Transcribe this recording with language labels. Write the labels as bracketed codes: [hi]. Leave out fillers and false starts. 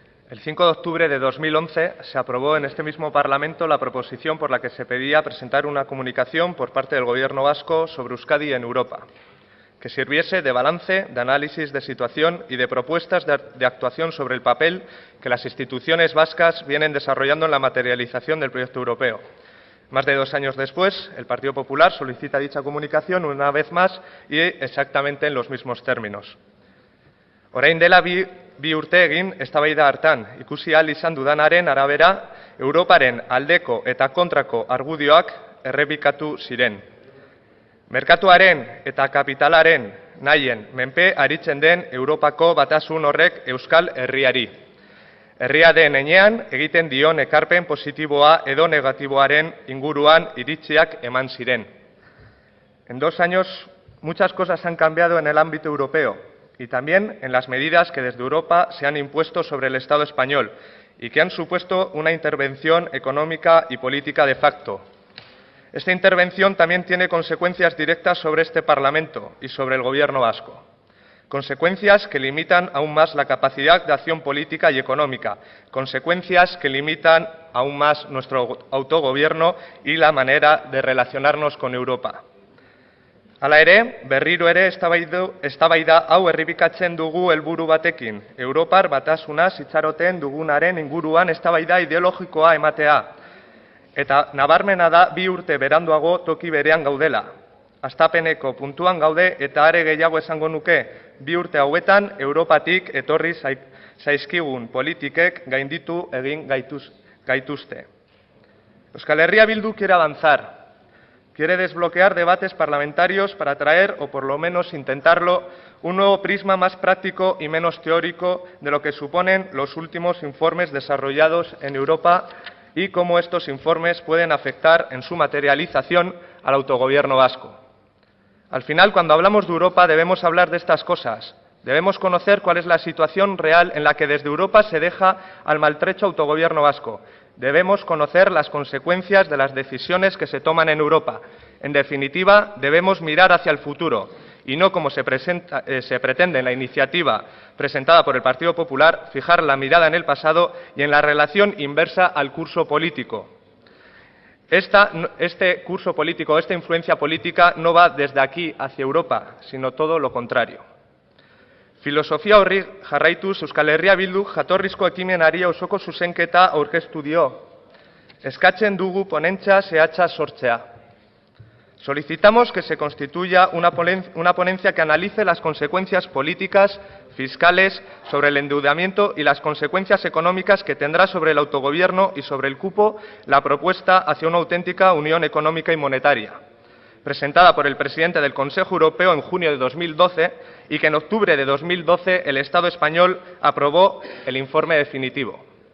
[es] El 5 de octubre de 2011 se aprobó en este mismo Parlamento la proposición por la que se pedía presentar una comunicación por parte del Gobierno vasco sobre Euskadi en Europa, que sirviese de balance, de análisis de situación y de propuestas de actuación sobre el papel que las instituciones vascas vienen desarrollando en la materialización del proyecto europeo. Más de 2 años después, el Partido Popular solicita dicha comunicación una vez más y exactamente en los mismos términos. [eu] Orain dela bi urte egin eztabaida hartan, ikusi ahal izan dudanaren arabera, Europaren aldeko eta kontrako argudioak errepikatu ziren. Merkatuaren eta kapitalaren nahien menpe aritzen den Europako batasun horrek Euskal Herriari. Herria den heinean egiten dion ekarpen positiboa edo negatiboaren inguruan iritziak eman ziren. [es] En 2 años muchas cosas han cambiado en el ámbito europeo y también en las medidas que desde Europa se han impuesto sobre el Estado español y que han supuesto una intervención económica y política de facto. Esta intervención también tiene consecuencias directas sobre este Parlamento y sobre el Gobierno vasco. Consecuencias que limitan aún más la capacidad de acción política y económica. Consecuencias que limitan aún más nuestro autogobierno y la manera de relacionarnos con Europa. [eu] Hala ere, berriro ere eztabaida hau errepikatzen dugu helburu batekin. Europar batasunaz itxaroten dugunaren inguruan eztabaida ideologikoa ematea. Eta nabarmena da 2 urte beranduago toki berean gaudela. Hastapeneko puntuan gaude eta are gehiago esango nuke, 2 urte hauetan Europatik etorri zaizkigun politikek gainditu egin gaituzte. [es] Euskal Herria Bildu quiere avanzar. Quiere desbloquear debates parlamentarios para traer, o por lo menos intentarlo, un nuevo prisma más práctico y menos teórico de lo que suponen los últimos informes desarrollados en Europa y cómo estos informes pueden afectar en su materialización al autogobierno vasco. Al final, cuando hablamos de Europa, debemos hablar de estas cosas. Debemos conocer cuál es la situación real en la que desde Europa se deja al maltrecho autogobierno vasco. Debemos conocer las consecuencias de las decisiones que se toman en Europa. En definitiva, debemos mirar hacia el futuro y no, como se pretende en la iniciativa presentada por el Partido Popular, fijar la mirada en el pasado y en la relación inversa al curso político. Este curso político, esta influencia política no va desde aquí hacia Europa, sino todo lo contrario. [eu] Filosofia horri jarraituz Euskal Herria Bilduk jatorrizko ekimenari osoko zuzenketa aurkeztu dio. Eskatzen dugu ponentzia zehatza sortzea. [es] Solicitamos que se constituya una ponencia que analice las consecuencias políticas, fiscales, sobre el endeudamiento y las consecuencias económicas que tendrá sobre el autogobierno y sobre el cupo la propuesta hacia una auténtica unión económica y monetaria, presentada por el presidente del Consejo Europeo en junio de 2012 y que en octubre de 2012 el Estado español aprobó el informe definitivo.